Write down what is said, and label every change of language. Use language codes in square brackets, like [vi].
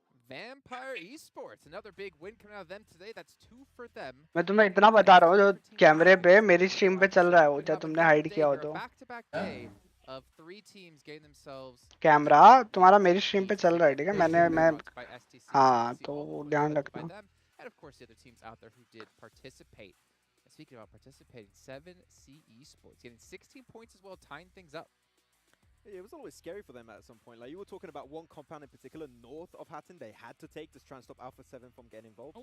[en] Vampire Esports, another big win coming out of them today. That's 2 for them. [hi] मैं तुम्हें इतना बता रहा हूँ जो कैमरे पे मेरी स्ट्रीम पे चल रहा है वो चाहे तुमने हाइड किया हो तो [en] Back-to-back day of 3 teams getting themselves [hi] camera तुम्हारा मेरी स्ट्रीम पे चल रहा है ठीक है मैं हाँ तो ध्यान रखना। [en] And of course the other teams out there who did participate. And speaking about participating, 7C Esports getting 16 points as well, tying things up. It was always scary for them at some point. Like you were talking about one compound in particular north of Hatton, they had to take to try and stop Alpha 7 from getting involved. Oh,